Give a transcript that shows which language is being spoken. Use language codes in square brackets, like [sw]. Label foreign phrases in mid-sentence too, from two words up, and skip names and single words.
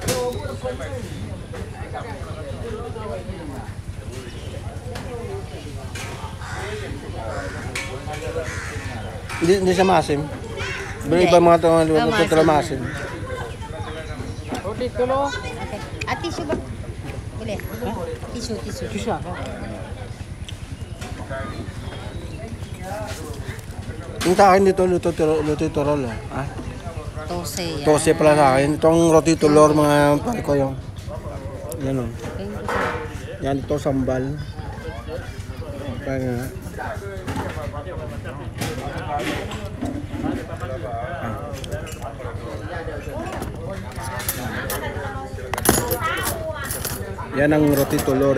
[tl] Hindi siya maasim. Iba mga ito maasim. [ms] Roti tulor. [tl] Okay. At tissue ba? [ms] Boleh? Tissue. Kisah. [tl] Yung sa akin dito, luto turol. Ah, Tose yan. tose pala sa akin. Itong [ms] roti tulor [tl] mga pare ko yung. Yan o. Yan ito sambal. Kaya nga. Yan ang [ms] roti tulor.